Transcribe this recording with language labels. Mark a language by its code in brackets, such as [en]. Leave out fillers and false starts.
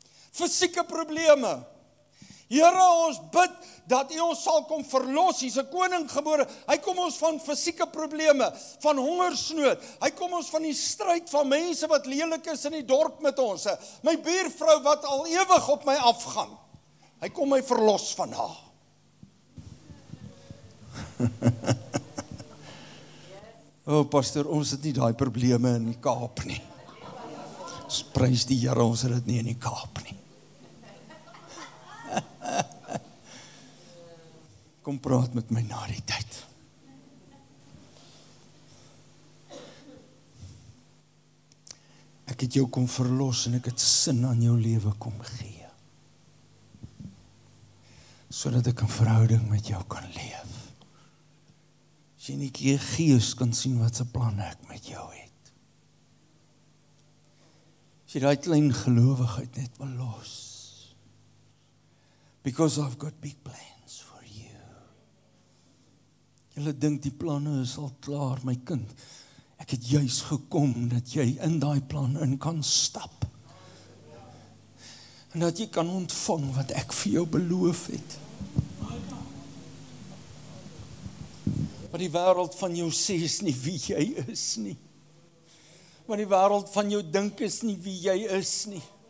[af] Fisieke probleme. Here, ons bid dat U ons sal kom verlos. Hy's 'n koning gebore. Hy kom ons van fisieke probleme, van hongersnood. Hy kom ons van die stryd van mense wat lelik is in die dorp met ons. My buurvrou wat al ewig op my afgaan. Hy kom my verlos van haar. Pastor, ons het nie daai probleme in die Kaap nie. Ons prys die Here, ons het dit nie in die Kaap nie. Kom praat met my na die tyd. Ek het jou kom verlos en ek het sin aan jou lewe kom gee. Sodat ek 'n verhouding met jou kan leef. As jy nie die Gees kan sien wat se planne ek met jou het. As jy daai klein gelowigheid net wil los. [en] Because I've got big plans for you. [af] Julle dink die planne is al klaar, my kind. Ek het juis gekom dat jy in daai plan in kan stap. En dat jy kan ontvang wat ek vir jou beloof het. Wat die wêreld van jou sê is nie wie jy is nie. Wat die wêreld van jou dink is nie wie jy is nie.